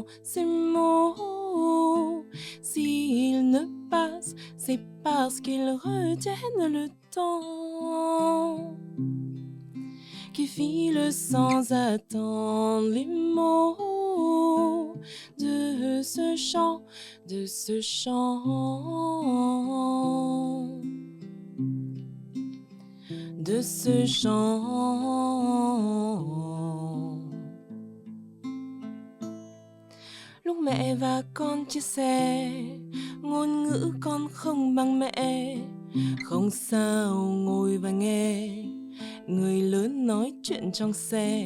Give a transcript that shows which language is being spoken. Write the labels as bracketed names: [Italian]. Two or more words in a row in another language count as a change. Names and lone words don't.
[French] ces mots, s'ils ne passent, c'est parce qu'ils retiennent le temps qui file sans attendre les mots de ce chant, de ce chant, de ce chant. [Vietnamese] Lúc mẹ và con chia sẻ, ngôn ngữ con không bằng mẹ. Không sao ngồi và nghe người lớn nói chuyện trong xe.